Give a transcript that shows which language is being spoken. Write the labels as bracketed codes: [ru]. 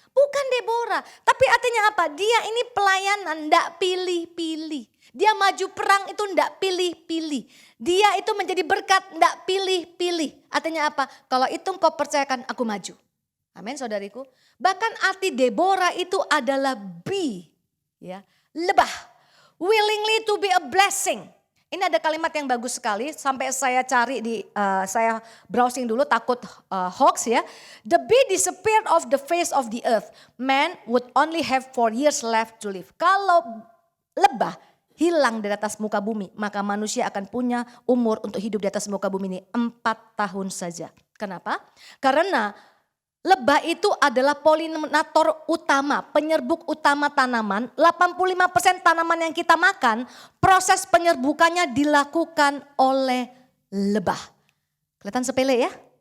[id] Bukan Deborah, tapi artinya apa? Dia ini pelayanan ndak pilih-pilih. Dia maju perang itu ndak pilih-pilih. Dia itu menjadi berkat ndak pilih-pilih. Artinya apa? Kalau itu engkau percayakan aku maju. Amin saudariku. Bahkan arti Deborah itu adalah ya, lebah. [en] Willingly to be a blessing. [id] Ini ada kalimat yang bagus sekali sampai saya cari saya browsing dulu takut hoax ya. [en] The bee disappeared off the face of the earth. Man would only have 4 years left to live. [id] Kalau lebah hilang dari atas muka bumi, maka manusia akan punya umur untuk hidup di atas muka bumi ini 4 tahun saja. Kenapa? Karena lebah itu adalah polinator utama, penyerbuk utama tanaman. 85% tanaman yang kita makan, proses penyerbukannya dilakukan oleh lebah. Kelihatan sepele ya?